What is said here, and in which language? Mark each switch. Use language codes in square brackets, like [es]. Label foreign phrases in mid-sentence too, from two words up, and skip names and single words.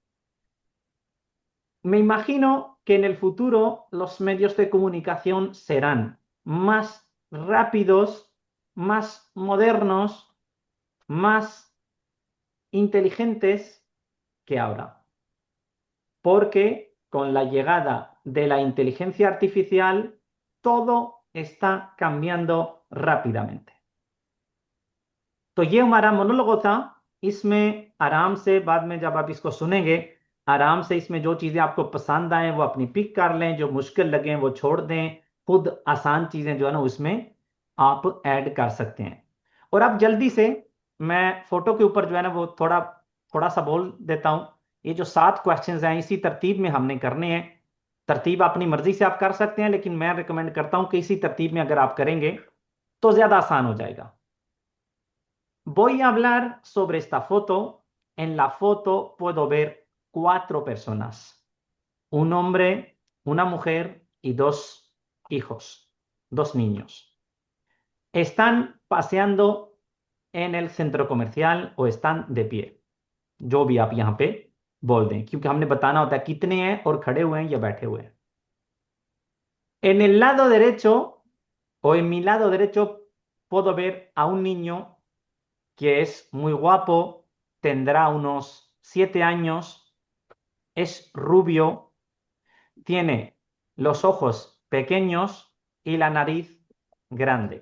[es] Me imagino que en el futuro los medios de comunicación serán más rápidos, más modernos, más inteligentes que ahora, porque con la llegada de la inteligencia artificial todo está cambiando rápidamente। [ur] تو یہ ہمارا مونولوگ تھا. اس میں آرام سے بعد میں جب آپ اس کو سنیں گے، آرام سے اس میں جو چیزیں آپ کو پسند آئے وہ اپنی پک کر لیں، جو مشکل لگے وہ چھوڑ دیں. خود آسان چیزیں جو ہے نا اس میں آپ ایڈ کر سکتے ہیں. اور اب جلدی سے میں فوٹو کے اوپر جو ہے نا وہ تھوڑا تھوڑا سا بول دیتا ہوں. یہ جو 7 کویسچنز ہیں اسی ترتیب میں ہم نے کرنے ہیں. ترتیب اپنی مرضی سے آپ کر سکتے ہیں، لیکن میں ریکمنڈ کرتا ہوں کہ اسی ترتیب میں اگر آپ کریں گے تو زیادہ آسان ہو جائے گا. [es] Voy a hablar sobre esta foto. En la foto puedo ver 4 personas, un hombre, una mujer y 2 hijos, 2 niños. Están paseando en el centro comercial o están de pie, [ur] جو بھی آپ یہاں پہ بول دیں، کیونکہ ہم نے بتانا ہوتا ہے کتنے ہیں اور کھڑے ہوئے ہیں یا بیٹھے ہوئے ہیں. [es] En el lado derecho o en mi lado derecho puedo ver a un niño que es muy guapo, tendrá unos 7 años, es rubio, tiene los ojos pequeños y la nariz grande.